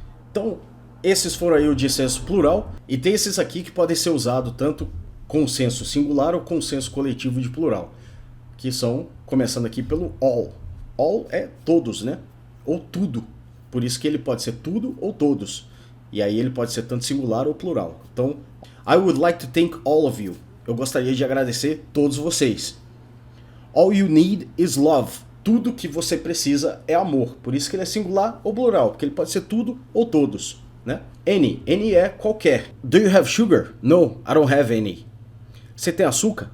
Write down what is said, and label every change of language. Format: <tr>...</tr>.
<pt>Então, esses foram aí o de senso plural. E tem esses aqui que podem ser usados tanto com senso singular ou com senso coletivo de plural. Que são, começando aqui pelo all. All é todos, né? Ou tudo. Por isso que ele pode ser tudo ou todos. E aí ele pode ser tanto singular ou plural. Então,</pt> <en>I would like to thank all of you.</en> <pt>Eu gostaria de agradecer todos vocês.</pt> <en>All you need is love.</en> <pt>Tudo que você precisa é amor. Por isso que ele é singular ou plural. Porque ele pode ser tudo ou todos, né?</pt> <en>Any.</en> <pt>Any é qualquer.</pt> <en>Do you have sugar? No, I don't have any.</en> <pt>Você tem açúcar?</pt>